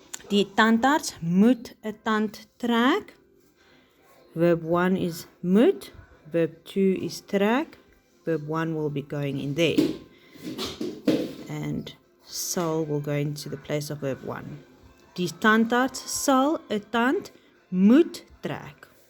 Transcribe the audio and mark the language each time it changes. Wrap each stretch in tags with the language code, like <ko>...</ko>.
<af>Die tandarts moet 'n tand trek.</af> <en>Verb 1 is moet. Verb 2 is trek. Verb 1 will be going in there. And sal will go into the place of verb 1.</en> <af>Die tandarts sal 'n tand moet trek.</af>